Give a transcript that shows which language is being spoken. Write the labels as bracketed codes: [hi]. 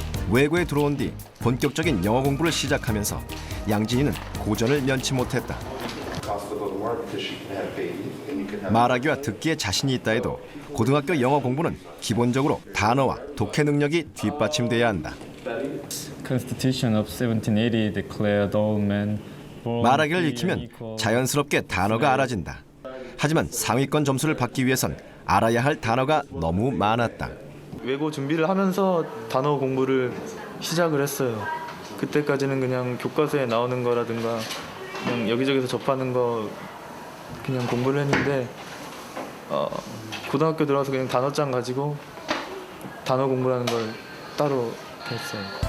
[ko] 외고에 들어온 뒤 본격적인 영어 공부를 시작하면서 양진이는 고전을 면치 못했다. 말하기와 듣기에 자신이 있다 해도 고등학교 영어 공부는 기본적으로 단어와 독해 능력이 뒷받침돼야 한다. [en] Constitution of 1780 declared all men born [ko] 말하기를 [en] free [ko] 익히면 [en] and equal. [ko] 자연스럽게 단어가 알아진다. 하지만 상위권 점수를 받기 위해선 알아야 할 단어가 너무 많았다. 외고 준비를 하면서 단어 공부를 시작을 했어요. 그때까지는 그냥 교과서에 나오는 거라든가 그냥 여기저기서 접하는 거 그냥 공부를 했는데 고등학교 들어와서 그냥 단어장 가지고 단어 공부라는 걸 따로 했어요.